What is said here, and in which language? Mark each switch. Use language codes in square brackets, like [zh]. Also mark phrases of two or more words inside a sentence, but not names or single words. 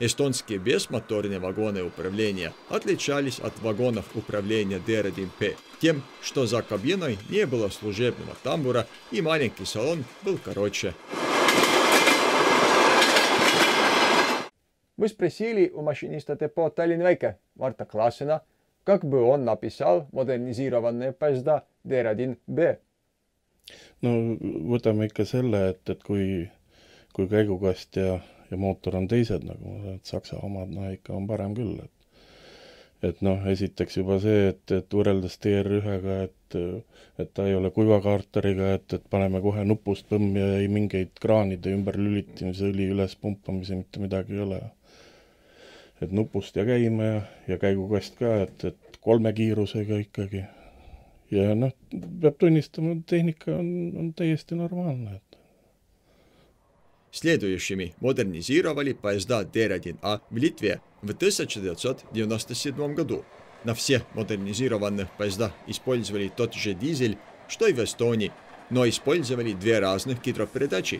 [ru] Эстонские бесмоторные вагоны управления отличались от вагонов управления DR1P тем, что за кабиной не было служебного тамбура и маленький салон был короче. Мы спросили у машиниста депо Tallinna-Väike Marta Klaasena, как бы он написал модернизированные поезда DR1B. [et] no võtame ikka selle, et kui käigukast ja mootor on teised, nagu need Saksa omad, ikka on parem küll. Et noh, esiteks juba see, et võrreldes DR1-ga, et ta ei ole kuivakaarteriga, et paneme kohe nupust põmm ja ei mingeid kraanide ümber lülitimise, õli üles pumpamise, mitte midagi ei ole. Et nupust ja käima ja käigukast ka, et 3 kiirusega ikkagi. Ja noh, peab tunnistama, tehnika on täiesti normaalne. [ru] Следующими модернизировали поезда DR1A в Литве в 1997 году. На всех модернизированных поездах использовали тот же дизель, что и в Эстонии, но использовали 2 разных гидропередачи.